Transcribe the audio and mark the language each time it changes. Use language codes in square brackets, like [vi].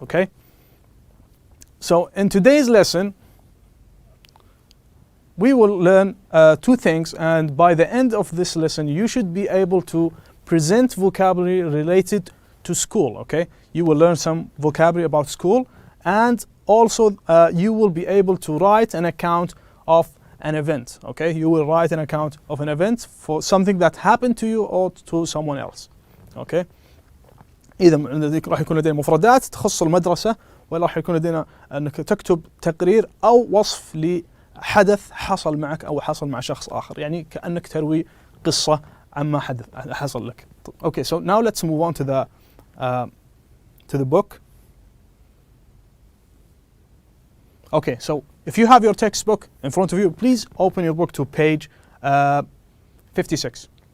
[en] Okay, so in today's lesson we will learn two things, and by the end of this lesson you should be able to present vocabulary related to school. Okay, you will learn some vocabulary about school, and also you will be able to write an account of an event. Okay, you will write an account of an event for something that happened to you or to someone else. [ar] Okay, إذا راح يكون لدينا مفردات تخص المدرسة، ولا راح يكون لدينا أنك تكتب تقرير أو وصف لحدث حصل معك أو حصل مع شخص آخر، يعني كأنك تروي قصة عما حصل لك. [en] Okay, so now let's move on to the book. Okay, so if you have your textbook in front of you, please open your book to page 56.